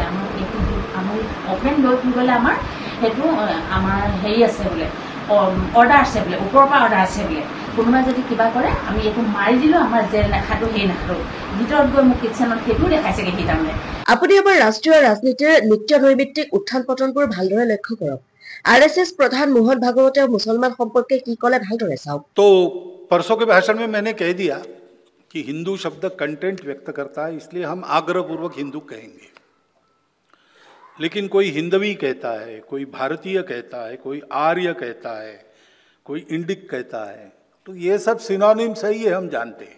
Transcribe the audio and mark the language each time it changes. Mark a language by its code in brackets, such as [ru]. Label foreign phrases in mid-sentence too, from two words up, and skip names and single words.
[as] আমাৰ অপেন লৈ গ'লে আমাৰ সেইটো আমাৰ হেৰি আছে বোলে, অৰ্ডাৰ আছে বোলে, ওপৰৰ পৰা অৰ্ডাৰ আছে বোলে। কোনোবাই যদি কিবা কৰে আমি এইটো মাৰি দিলোঁ, আমাৰ জেল নাখাটো সেই নাখাটো। ভিতৰত গৈ মোক কিটচেনত সেইটোও দেখাইছেগৈ সি। তাৰমানে আপুনি আমাৰ ৰাষ্ট্ৰীয় ৰাজনীতিৰ নিত্য নৈমিত্তিক উত্থান পতনবোৰ ভালদৰে লক্ষ্য কৰক। RSS প্ৰধান মোহন ভাগৱতে মুছলমান সম্পৰ্কে কি ক'লে ভালদৰে চাওক। [hi] तो परसों के भाषण में मैंने कह दिया कि हिंदू शब्द कंटेंट व्यक्त करता है, इसलिए हम आग्रहपूर्वक हिंदू कहेंगे। लेकिन कोई हिंदवी कहता है, कोई भारतीय कहता है, कोई आर्य कहता है, कोई इंडिक कहता है, तो ये सब सिनोनिम सही है, हम जानते हैं।